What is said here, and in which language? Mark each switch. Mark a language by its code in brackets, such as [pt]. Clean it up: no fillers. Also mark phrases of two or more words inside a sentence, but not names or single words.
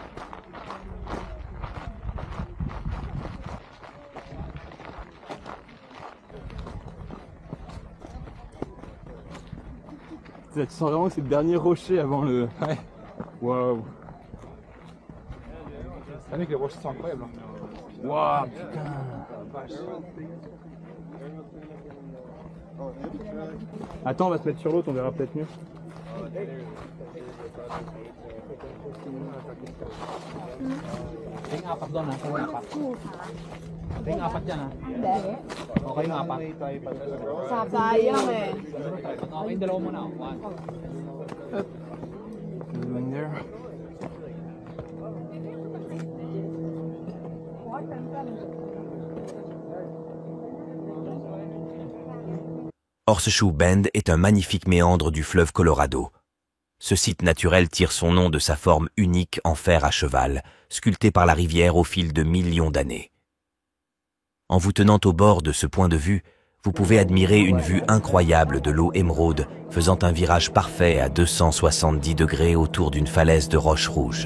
[fr] Tu sens vraiment que c'est le dernier rocher avant le... Ouais. Waouh. Ah mec, les rochers sont incroyables. Waouh, putain. Attends, on va se mettre sur l'autre, on verra peut-être mieux. [tl] Yung apat doon ha, kung apat. Yung apat dyan ha. Okay yung apat. Sayang eh. Okay yung dalawa muna. [en] One. Going there. [fr] Horseshoe Bend est un magnifique méandre du fleuve Colorado. Ce site naturel tire son nom de sa forme unique en fer à cheval, sculptée par la rivière au fil de millions d'années. En vous tenant au bord de ce point de vue, vous pouvez admirer une vue incroyable de l'eau émeraude faisant un virage parfait à 270 degrés autour d'une falaise de roches rouges.